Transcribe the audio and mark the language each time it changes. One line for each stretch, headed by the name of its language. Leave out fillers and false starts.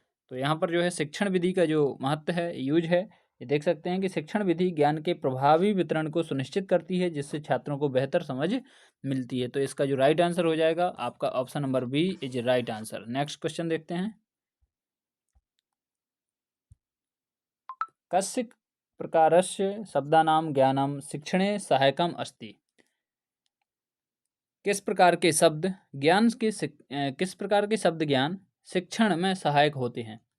Hindi: तो यहाँ पर जो है शिक्षण विधि का जो महत्व है, यूज है, ये देख सकते हैं कि शिक्षण विधि ज्ञान के प्रभावी वितरण को सुनिश्चित करती है, जिससे छात्रों को बेहतर समझ मिलती है। तो इसका जो राइट आंसर हो जाएगा आपका option number B is right answer. Next question देखते हैं।
Sanskrit: कस्य प्रकारस्य शब्दानां ज्ञानं शिक्षणे सहायकम् अस्ति?
Hindi: किस प्रकार के शब्द ज्ञान के किस प्रकार के शब्द ज्ञान शिक्षण में सहायक होते हैं?